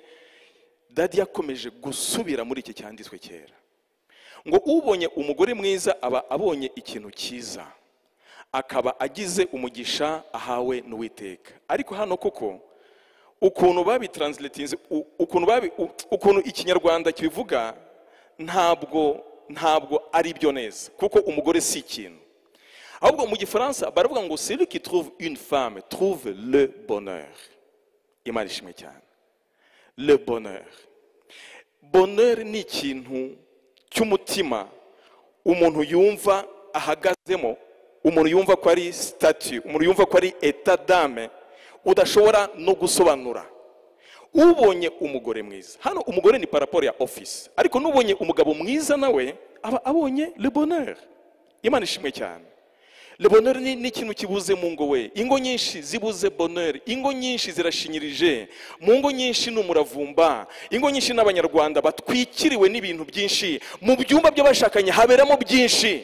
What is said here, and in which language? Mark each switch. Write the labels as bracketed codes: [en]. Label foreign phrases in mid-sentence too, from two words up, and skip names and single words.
[rw] Dadi yakomeje gusubira muri iki cyanditswe kera ngo ubonye umugore mwiza aba abonye ikintu cyiza, akaba agize umugisha ahawe n'Uwiteka. Ariko hano koko ukuntu babitranslatinze, ukuntu ikinyarwanda kibivuga ntabwo ari byo neza, kuko umugore si ikintu. Ahubwo mu gifaransa baravuga ngo [fr] celui qui trouve une femme trouve le bonheur. [rw] Imana ishimwe cyane. [fr] Le bonheur. [rw] Bonheur ni ikintu cy'umutima umuntu yumva ahagazemo, umuntu yumva ko ari statut, umuntu yumva ko ari [fr] état d'âme [rw] udashobora no gusobanura. Ubonye umugore mwiza, hano umugore ni [fr] par rapport [rw] ya office, ariko nubonye umugabo mwiza nawe aba abonye [fr] le bonheur. [rw] Imana ishimwe cyane. [fr] Le bonheur [rw] ni ikintu kibuze mu ngo we. Ingo nyinshi zibuze bonheur, ingo nyinshi zirashinyirije, mu ngo nyinshi n'umuravumba, ingo nyinshi n'abanyarwanda batwikiriwe n'ibintu byinshi, mu byumba by'abashakanye haberamo byinshi.